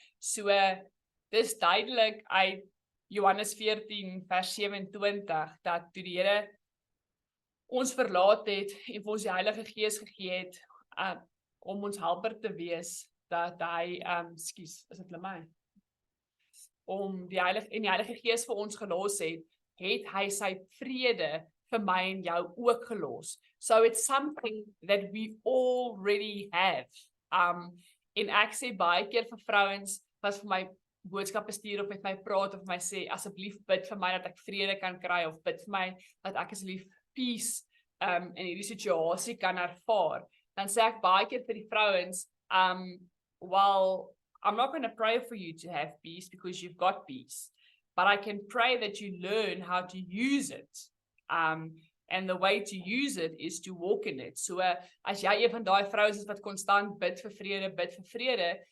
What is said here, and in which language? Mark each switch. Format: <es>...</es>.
<af>So dis duidelik uit Johannes 14 vers 27, dat toe die Here ons verlaat het en vir ons die Heilige Gees gegee het om ons helper te wees, dat hy, is dit Lemay? Om die Heilige Gees vir ons gelos het hy sy vrede vir my en jou ook gelos.</af> <en>So it's something that we already have.</en> <af>En ek sê baie keer vir vrouens, wat vir my boodskappe stuur of met my praat of my sê, asseblief bid vir my dat ek vrede kan kry, of bid vir my dat ek asseblief peace in hierdie situasie kan ervaar. Dan sê ek baie keer vir die vrouens,</af> <en>well, I'm not going to pray for you to have peace because you've got peace, but I can pray that you learn how to use it. And the way to use it is to walk in it.</en> <af>So as jy een van daai vrouens is wat konstant bid vir vrede,</af>